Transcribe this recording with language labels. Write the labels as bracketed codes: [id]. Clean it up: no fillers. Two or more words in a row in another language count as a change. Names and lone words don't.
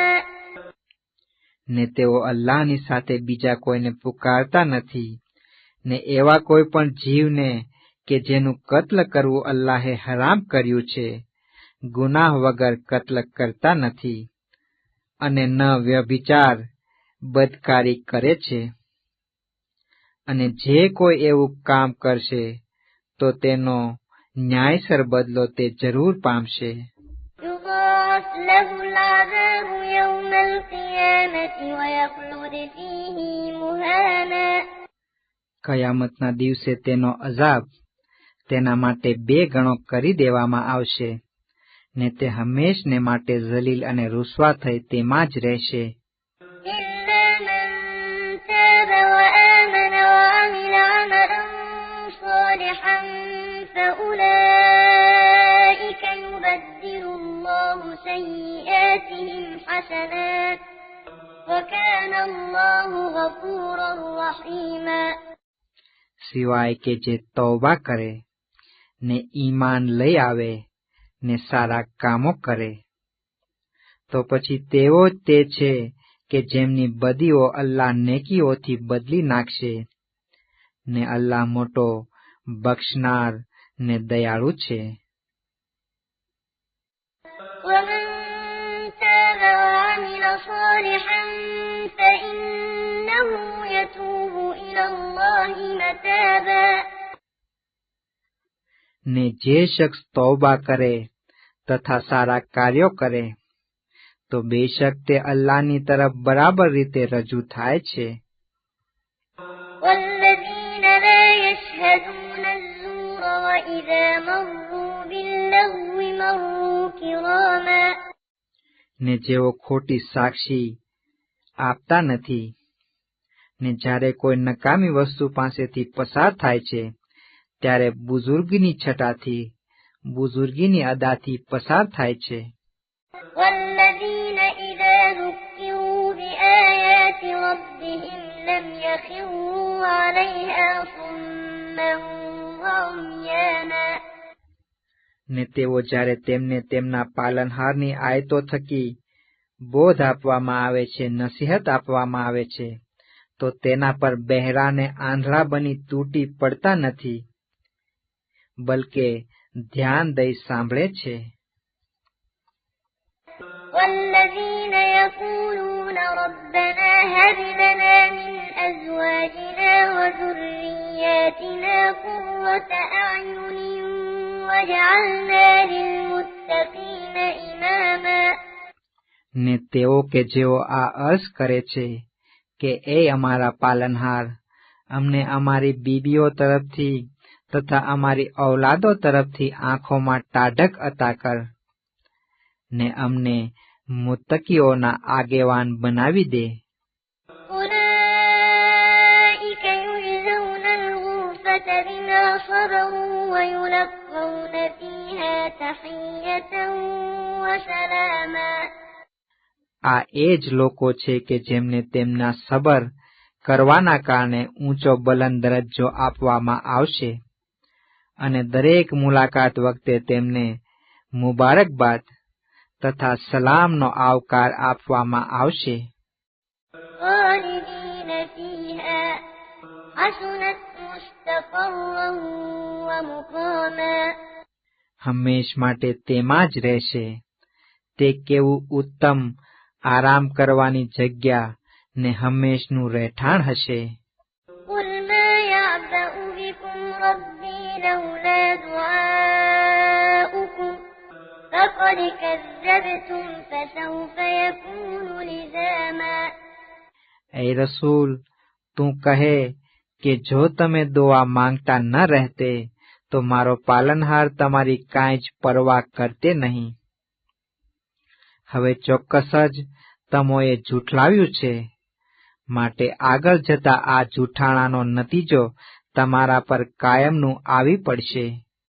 [gu] ને તેઓ અલ્લાહની સાથે બીજા કોઈને પુકારતા નથી, ને એવા કોઈ પણ જીવને કે જેનું કત્લ કરવું અલ્લાહે હરામ કર્યું છે, ગુનાહ વગર કત્લ કરતા નથી, અને ન વ્યભિચાર, બદકારી કરે છે. અને જે કોઈ એવું કામ કરશે તો તેનો ન્યાયસર બદલો તે જરૂર પામશે. [ar] يضاعف له العذاب يوم القيامة ويخلد فيه مهانا. [gu] કયામતના દિવસે તેનો અઝાબ તેના માટે 2 ગણો કરી દેવામાં આવશે ને તે હંમેશને માટે ઝલીલ અને રુસવા થઈ તેમાં જ રહેશે. [ar] إلا من تاب وآمن وعمل عملا صالحا فأولئك يبدل الله سيئاتهم حسنات وكان الله غفورا رحيما. [gu] સિવાય કે જે તૌબા કરે ને ઈમાન લઈ આવે ને સારા કામો કરે તો પછી તેઓ જ તે છે કે જેમની બદીઓ અલ્લાહ નેકીઓથી બદલી નાખશે ને અલ્લાહ મોટો બક્ષનાર ને દયાળુ છે. [ar] ومن تاب وعمل صالحا فإنه يتوب إلى الله متابا. [gu] ને જે શખ્સ તૌબા કરે તથા સારા કાર્યો કરે તો બેશક તે અલ્લાહની તરફ બરાબર રીતે રજૂ થાય છે. [ar] والذين لا يشهدون الزور وإذا مروا باللغو مروا كراما. [gu] ને જેઓ ખોટી સાક્ષી આપતા નથી ને જ્યારે કોઈ નકામી વસ્તુ પાસેથી પસાર થાય છે ત્યારે બુઝુર્ગની છટાથી બુઝુર્ગીની અદાથી પસાર થાય છે. [ar] والذين إذا ذكروا بآيات ربهم لم يخروا عليها صما وعميانا. [gu] ને તેઓ જ્યારે તેમને તેમના પાલનહારની આયતો થકી બોધ આપવામાં આવે છે, નસીહત આપવામાં આવે છે તો તેના પર બહેરા ને આંધળા બની તૂટી પડતા નથી, બલકે ધ્યાન દઈ સાંભળે છે. [ar] والذين يقولون ربنا هب لنا من أزواجنا وذرياتنا قرة أعين واجعلنا للمتقين إماما. [gu] ને તેઓ કે જેઓ આ અર્ઝ કરે છે કે એ અમારા પાલનહાર, અમને અમારી બીબીઓ તરફથી તથા અમારી ઔલાદો તરફથી આંખોમાં ટાઢક અતા કર ને અમને મુત્તકીઓના આગેવાન બનાવી દે. [ar] أولئك يجزون الغرفة بما صبروا ويلقون فيها تحية وسلاما. [gu] આ એ જ લોકો છે કે જેમને તેમના સબર કરવાના કારણે ઊંચો બલંદ દરજ્જો આપવામાં આવશે અને દરેક મુલાકાત વખતે તેમને મુબારકબાદ તથા સલામનો આવકાર આપવામાં આવશે. [ar] خالدين فيها حسنت مستقرا ومقاما. [gu] હંમેશ માટે તેમાં જ રહેશે. તે કેવું ઉત્તમ આરામ કરવાની જગ્યા ને હંમેશનું રહેઠાણ હશે. [ar] قل ما يعبأ بكم ربي لولا دعاؤكم فقد كذبتم فسوف يكون لزاما. [gu] એ રસૂલ, તું કહે કે જો તમે દુઆ માંગતા ન રહેતે તો મારો પાલનહાર તમારી કાંઈ જ પરવા કરતે નહીં. હવે ચોક્કસ જ તમોએ જૂઠલાવ્યું છે, માટે આગળ જતા આ જૂઠાણાનો નતીજો તમારા પર કાયમનું આવી પડશે.